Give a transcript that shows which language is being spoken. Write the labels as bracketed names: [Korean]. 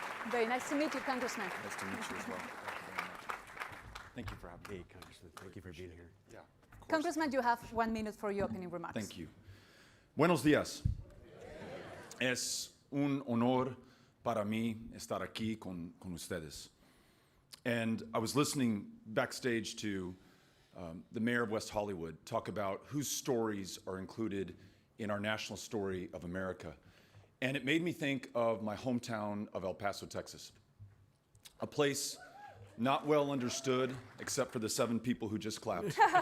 [English] Very nice to meet you, Congressman. Nice to meet you as well. Thank you for having me. Hey, Congressman, thank you for being here. Yeah, of course. Congressman, you have 1 minute for your opening remarks. Thank you. [Spanish] Buenos días. Es un honor para mí estar aquí con ustedes. [English] And I was listening backstage to the mayor of West Hollywood talk about whose stories are included in our national story of America. And it made me think of my hometown of El Paso, Texas, a place not well understood, except for the 7 people who just clapped,